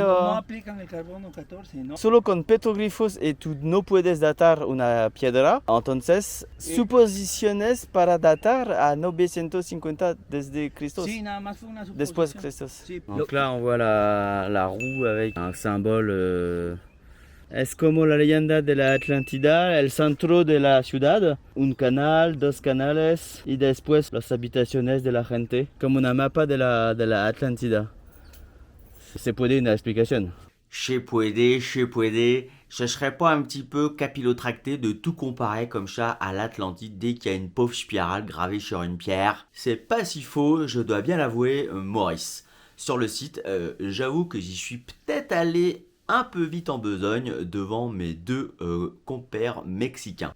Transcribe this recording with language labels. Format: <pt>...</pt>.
<es>No aplican el carbono 14, ¿no? Solo con petroglifos y tú no puedes datar una piedra. Entonces, suposiciones para datar a 950 desde Cristo. Sí, nada más fue una suposición. Después de Christos. Sí,</es> <fr>Donc là, on voit la roue avec un symbole.</fr> <es>Es como la leyenda de la Atlántida, el centro de la ciudad, un canal, dos canales y después las habitaciones de la gente, como una mapa de la Atlántida. ¿Se puede una explicación?</es> <fr>Chez Puede, ce serait pas un petit peu capillotracté de tout comparer comme ça à l'Atlantide dès qu'il y a une pauvre spirale gravée sur une pierre? C'est pas si faux, je dois bien l'avouer, Maurice. Sur le site, j'avoue que j'y suis peut-être allé un peu vite en besogne devant mes deux compères mexicains.</fr>